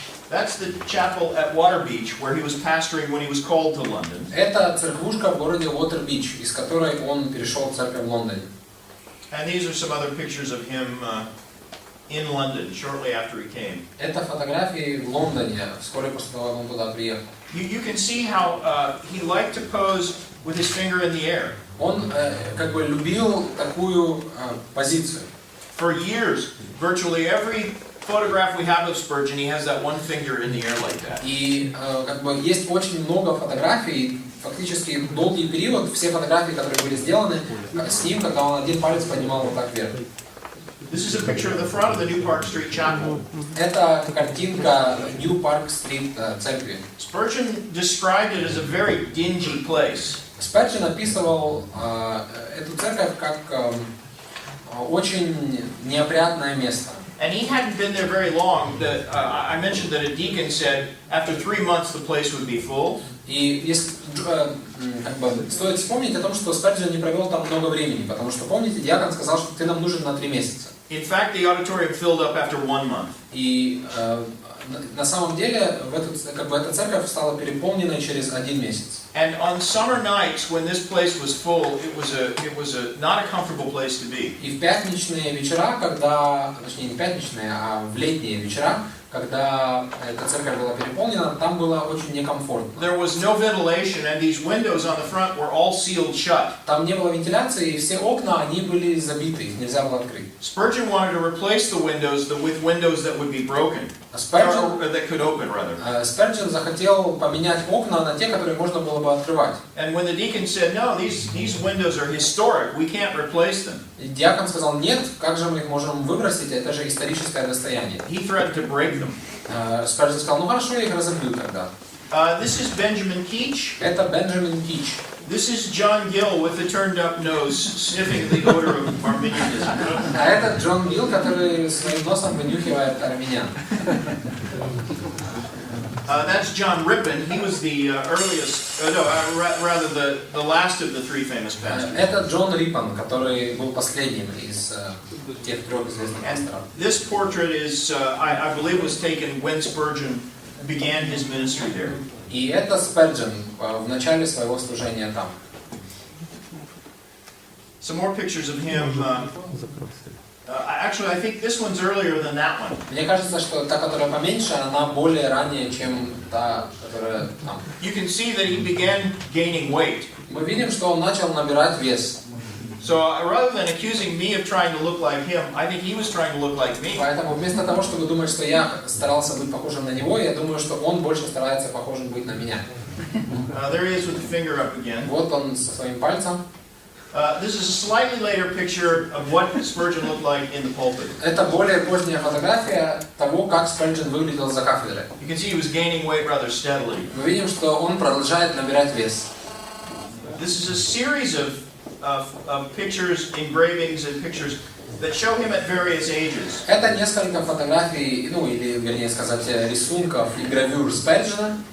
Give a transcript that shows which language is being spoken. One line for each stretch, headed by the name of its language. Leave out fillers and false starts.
English: That's the chapel at Waterbeach where he was pastoring when he was called to London.
Russian: Это церквушка в городе Уотер-Бич, из которой он перешел в церковь в Лондоне.
English: And these are some other pictures of him in London shortly after he came.
Russian: Это фотографии в Лондоне, вскоре после того, как он туда приехал.
English: You can see how he liked to pose with his finger in the air.
Russian: Он как бы любил такую позицию.
English: For years, virtually every photograph we have of Spurgeon, he has that one finger in the air like that.
Russian: И как бы есть очень много фотографий, фактически долгий период, все фотографии, которые были сделаны с ним, когда он один палец поднимал вот так вверх.
English: This is a picture of the front of the New Park Street Chapel.
Russian: Это картинка New Park Street церкви.
English: Spurgeon described it as a very dingy place.
Russian: Сперджен описывал эту церковь как очень неопрятное место.
English: And he hadn't been there very long. I mentioned that a deacon said after 3 months the place would be full.
Russian: И как бы, стоит вспомнить о том, что Сперджен не провел там много времени, потому что, помните, диакон сказал, что ты нам нужен на 3 месяца.
English: In fact, the auditorium filled up after 1 month.
Russian: И на самом деле эта церковь стала переполненной через 1 месяц.
English: And on summer nights, when this place was full, it was not a comfortable place to be.
Russian: И в пятничные вечера, точнее не пятничные, а в летние вечера, когда эта церковь была переполнена, там было очень некомфортно.
English: There was no ventilation, and these windows on the front were all sealed shut.
Russian: Там не было вентиляции, и все окна, они были забиты, их нельзя было открыть.
English: Spurgeon wanted to replace the windows with windows that would be broken, that could open rather.
Russian: Сперджен захотел поменять окна на те, которые можно было бы открывать.
English: And when the deacon said, "No, these windows are historic. We can't replace them,"
Russian: И диакон сказал: нет, как же мы их можем выбросить? Это же историческое достояние.
English: he threatened to break them.
Russian: Сперджен сказал: ну хорошо, я их разобью тогда.
English: This is Benjamin Keach.
Russian: Это Бенджамин Кич.
English: This is John Gill with the turned-up nose, sniffing the odor of Arminianism.
Russian: А это Джон Билл, который своим носом вынюхивает армян.
English: That's John Rippon. He was the earliest, rather the last of the three famous pastors.
Russian: Это Джон Риппон, который был последним из тех трех известных
English: And
Russian: пасторов.
English: this portrait is, I believe, was taken when Spurgeon began his ministry there.
Russian: И это Сперджен в начале своего служения там.
English: Some more pictures of him. Actually, I think this one's earlier than that one.
Russian: Мне кажется, что та, которая поменьше, она более ранее, чем та, которая там.
English: You can see that he began gaining weight.
Russian: Мы видим, что он начал набирать вес.
English: So rather than accusing me of trying to look like him, I think he was trying to look like me.
Russian: Поэтому вместо того, чтобы думать, что я старался быть похожим на него, я думаю, что он больше старается похожим быть на меня.
English: There he is with the finger up again.
Russian: Вот он со своим пальцем.
English: This is a slightly later picture of what Spurgeon looked like in the pulpit.
Russian: Это более поздняя фотография того, как Сперджен выглядел за кафедрой.
English: You can see he was gaining weight rather steadily.
Russian: Мы видим, что он продолжает набирать вес.
English: This is a series of pictures, engravings and pictures that show him at various ages.
Russian: Это несколько фотографий, ну или, вернее сказать, рисунков и гравюр Сперджена.